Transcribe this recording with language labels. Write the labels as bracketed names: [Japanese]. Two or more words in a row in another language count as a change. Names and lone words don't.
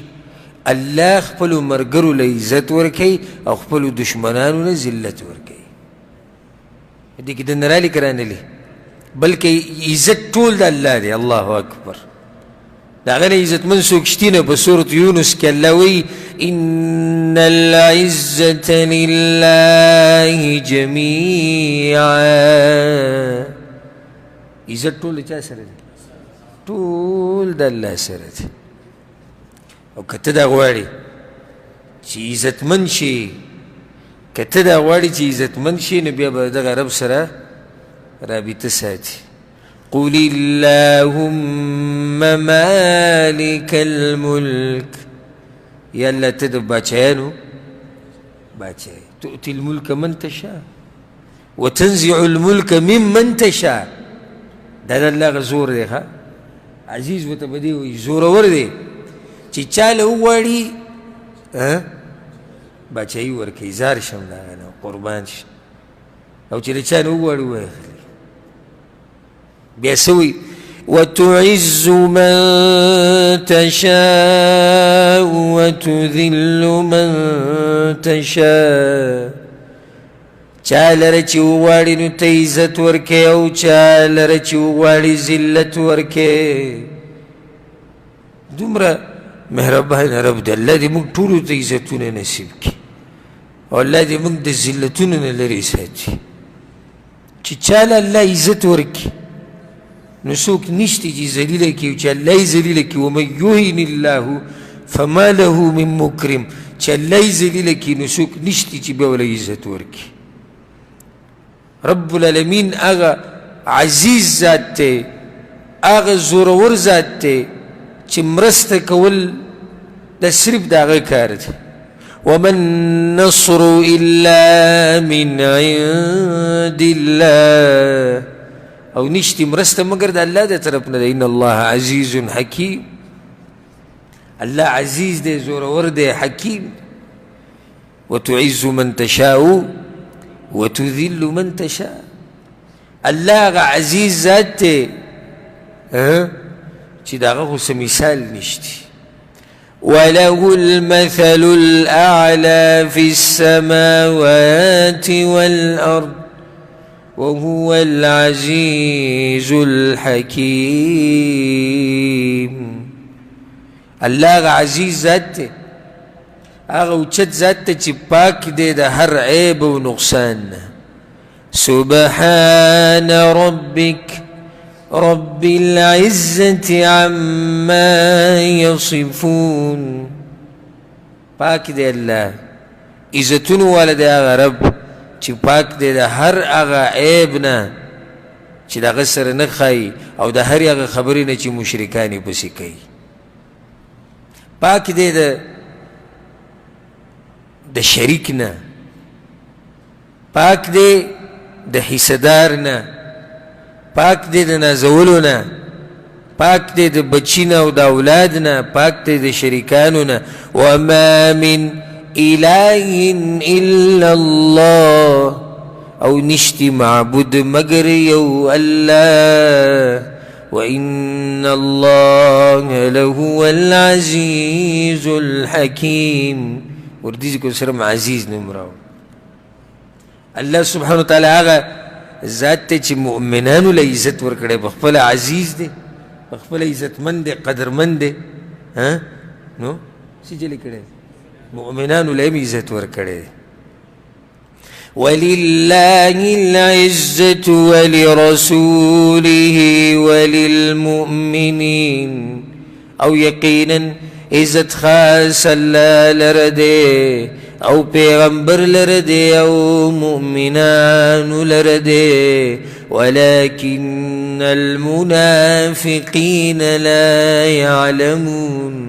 [Pashto] الله خپلو ملګرو له عزت ورکوي او خپلو دشمنانو نه ذلت ورکوي. دې کې د نه رالیکه رانلي، بلکې عزت ټول د الله دی. [Arabic] الله اکبر. [Pashto] د هغه نه عزتمن څوک شته نه. په سورة یونس کې الله وایي [Arabic] ان العزة لله جميعا. [Pashto] عزت ټول د چا سره دی؟ ټول د الله سره دی. او که ته دا غواړې چې عزتمند شي، که ته دا غواړې چې عزتمند شي نو بیا به دغه رب سره رابطه ساتي. [Arabic] قل اللهم مالک الملک، [Pashto] یا الله ته د باچایانو باچای، [Arabic] تؤتي الملک من تشاء وتنزع الملک ممن تشاء. [Pashto] دا د الله هغه زور دی. ښه عزیز ورته به دې وایي، زورور دی چې چاله وغواړي باچایي ورکوي، زار شم د هغه نه قربان شي، او چې له چا نه وغواړي وواخلي. بیا څه وایي؟ [Arabic] وتعز من تشاء وتذل من تشاء. [Pashto] چا لره چې وغواړي نو ته عزت ورکې، او چا لره چې وغواړي ذلت ورکې. دومره مهربان رب دی. الله دې موږ ټولو ته عزتونه نصیب کړي، او الله دې موږ د ذلتونو نه لرې ساتي. چې چاله الله عزت ورکړي نو څوک نشته چې ذلیله کړي، او چې الله یې ذلیله کړي [Arabic] ومن یهن الله فما له من مکرم. [Pashto] چې الله یې ذلیله کړي نو څوک نشته چې بیا وله عزت ورکړي. [Arabic] رب العالمین [Pashto] هغه عزیز ذات دی، هغه زورور ذات دی چې مرسته کول دا صرف د هغه کار دی. [Arabic] وما النصر الا من عند الله، [Pashto] او نشتی مرسته مگر د الله د طرف نه دی. [Arabic] ان الله عزیز حکیم، [Pashto] الله عزیز دی، زورور دی، حکیم. [Arabic] وتعز من تشاء وتذل من تشاء. [Pashto] الله هغه عزیز ذات دی چې د هغه خو څه مثال نشتی. [Arabic] وله المثل الأعلى في السماوات والأرض وهو العزيز الحكيم. [Pashto] الله هغه عزیز ذات دی، هغه اوچت ذات دی چې پاک دی د هر عیب او نقصان نه. [Arabic] سبحان ربك رب العزة عما يصفون. [Pashto] پاک دی الله، عزتونو والا دی هغه رب چې پاک دی د هر هغه عیب نه چې د هغه سره نه ښایي، او د هر هغه خبرې نه چې مشرکان یې پسې کوي. پاک دی د شریک نه، پاک دی د حصدار نه، پاک دی د نازولو نه، پاک دی د بچی نه او د اولاد نه، پاک دی د شریکانو نه. [Arabic] وما من اله الا الله، [Pashto] او نشتی معبود مگر یو الله. [Arabic] وان الله لهو العزیز الحکیم. وردی کو سره عزیز نمراو. الله سبحانه وتعالی [Pashto] هغه ذات ته چې مؤمنانو له عزت ورکړي، بخپل عزیز دی، بخپل عزتمند دی، قدرمند دی. نو څه چلی کړي؟ مؤمنانو له عزت ورکړي. [Arabic] ولله العزة ولرسوله وللمؤمنين. [Pashto] او یقینا عزت خاص الله لره دی، او پیغمبر لره دی، او مؤمنان لره دی. [Arabic] ولكن المنافقين لا يعلمون.